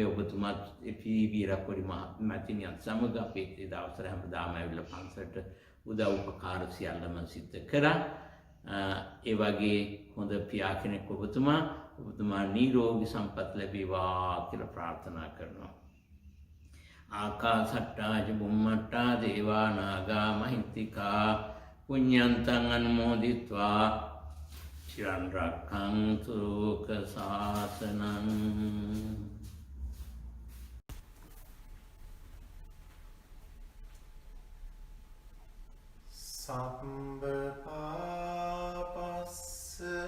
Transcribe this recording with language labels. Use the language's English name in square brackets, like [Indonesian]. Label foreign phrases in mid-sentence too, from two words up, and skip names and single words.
[Sinhala] ඔබතුමාත් එපී වීරක්කොඩි මහත්මයාත් සමග අපේ ඒ දවස්වල හැමදාම ඇවිල්ලා පන්සලට උදව් උපකාර සියල්ලම සිද්ධ කරා. ඒ වගේ හොඳ පියා කෙනෙක් ඔබතුමා නිරෝගී සම්පත් ලැබේවා කියලා ප්‍රාර්ථනා කරනවා. [Pali] ආකාසට්ටා ච බුම්මට්ටා දේවා නාග මහිත්‍තිකා පුඤ්ඤන්තං අනුමෝදිත්වා චිරන් රක්ඛන්තු ලෝක සාසනං. සම්බ පාපස්ස